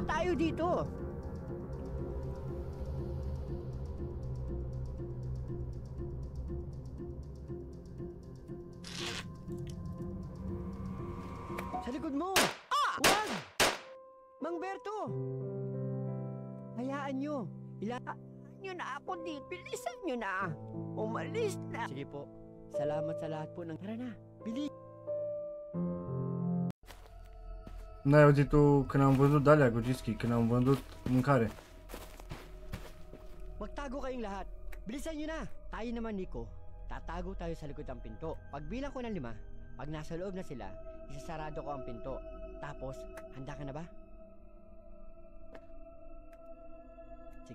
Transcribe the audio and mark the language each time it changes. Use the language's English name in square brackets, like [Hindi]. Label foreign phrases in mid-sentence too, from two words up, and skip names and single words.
[Filipino] na tayo dito. Sa likod mo! Huwag! Mang Berto! Hayaan nyo. Ilaan nyo na ako dito. Bilisan nyo na. Umalis na. Sige po. Salamat sa lahat po ng... Tara na. Bilis. [Romanian] N-ai auzit tu când am văzut de-alea cu Gischi, când am vândut mâncare. [Filipino] Magtago kayong lahat. Bilisan nyo na. Tayo naman, Nico. Tatago tayo sa likod ng pinto. Pagbilang ko ng 5, pag nasa loob na sila, isasarado ko ang pinto. Tapos, handa ka na ba? Sige.